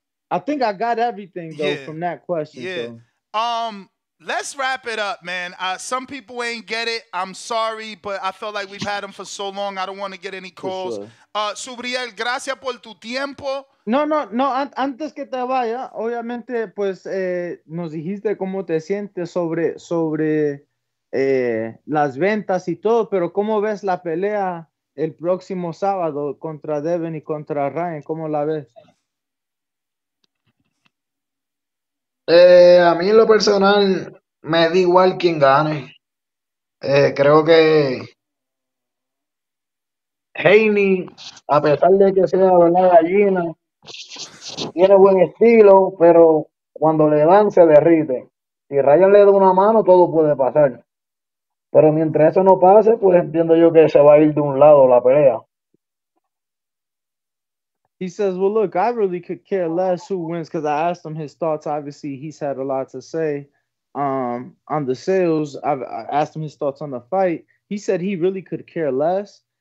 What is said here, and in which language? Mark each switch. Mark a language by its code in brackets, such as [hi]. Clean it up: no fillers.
[en] I think I got everything though from that question. Yeah. So. Let's wrap it up, man. Some people ain't get it. I'm sorry, but I felt like we've had them for so long. I don't want to get any calls. Sure. [es] Subriel, gracias por tu tiempo. No, antes que te vaya, obviamente, pues nos dijiste cómo te sientes sobre las ventas y todo, pero ¿cómo ves la pelea el próximo sábado contra Devin y contra Ryan? ¿Cómo la ves? A mí en lo personal me da igual quién gane. Creo que Haney, a pesar de que sea una gallina, tiene buen estilo, pero cuando le dan se derrite. Si Ryan le da una mano, todo puede pasar. Pero mientras eso no pase, pues entiendo yo que se va a ir de un lado la pelea. [en] He says, "Well, look, I really could care less who wins because I asked him his thoughts. Obviously, he's had a lot to say on the sales. I asked him his thoughts on the fight. He said he really could care less.